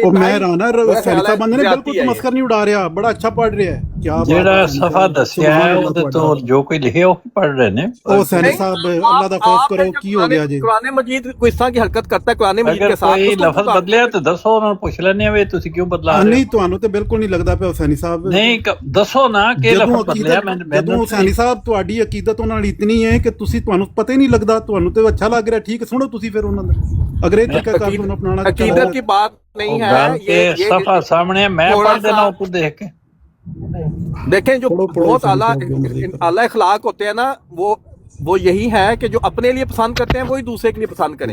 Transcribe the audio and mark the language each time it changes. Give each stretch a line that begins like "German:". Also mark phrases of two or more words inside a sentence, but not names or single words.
Urdu: میں رانا حسینی صاحب بندے نے بالکل تمسکر نہیں اڑا رہا بڑا اچھا پڑھ رہا ہے کیا
Punjabi: جیڑا صفحہ دسیا ہے وہ تو جو کوئی لکھے ہو پڑھ رہے نے. حسینی صاحب اللہ دا خوف کرو کی ہو گیا جی
Urdu: قرآن مجید کوئی اس طرح کی حرکت کرتا ہے قرآن مجید کے ساتھ
Punjabi: کوئی لفظ بدلیا تو دسو انہوں نے پوچھ لینے ہوئے تسی کیوں بدلا نہیں تانوں تے بالکل نہیں لگدا پیا حسینی صاحب نہیں دسو نا کہ لفظ بدلیا جدوں حسینی صاحب تہاڈی عقیدت انہاں نال اتنی ہے کہ تسی تانوں پتہ ہی نہیں لگدا تانوں تے اچھا لگ رہا ٹھیک سنو تسی پھر انہاں دا اگر یہ طریقہ کار تانوں اپنانا
Urdu: عقیدت کی بات نہیں ہے
Punjabi: یہ صفحہ سامنے میں پڑھ دینا اوپر دیکھ کے
Urdu: دیکھیں جو بہت اعلیٰ اخلاق ہوتے ہیں نا وہ یہی ہے کہ جو اپنے لیے پسند کرتے ہیں وہی دوسرے کے لیے پسند کریں.